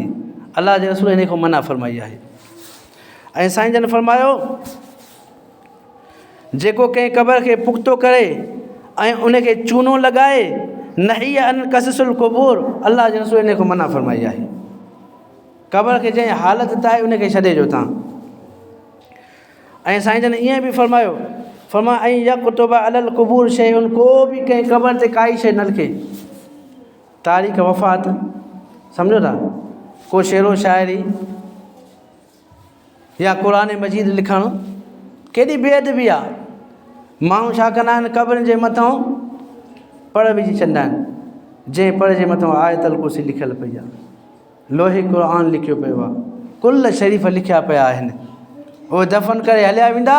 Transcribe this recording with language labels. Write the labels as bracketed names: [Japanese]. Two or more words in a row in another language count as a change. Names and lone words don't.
[Sindhi] अलाह जे रसूल इन खां मना फरमाई आहे। ऐं साईं जन फरमायो, जेको कंहिं क़बर खे पुख़्तो करे ऐं उनखे चूनो लॻाए [Arabic] نهى عن قص القبور, [Sindhi] अल्लाह जे रसूल इन को मना फरमाई आहे। क़बर खे जंहिं हालत त आहे उनखे छॾे ॾियो तव्हां। ऐं साईं जन ईअं बि फरमायो, फरमाया ऐं [Arabic] يكتب على القبور شيء, [Sindhi] को बि कंहिं क़बर ते काई शइ न लिखे। तारीख़ वफ़ात, सम्झो था, को शेरो शाइरी या क़ुरान मजीद लिखणु केॾी बेअदबी आहे। माण्हू छा कंदा आहिनि, क़बरुनि जे मथां पढ़ विझी छॾींदा आहिनि, जंहिं पढ़ जे मथां आयतल कुर्सी लिखियलु पई आहे, लोहे क़ुरान लिखियो पियो आहे, कुल शरीफ़ लिखिया पिया आहिनि, उहे दफ़न करे हलिया वेंदा।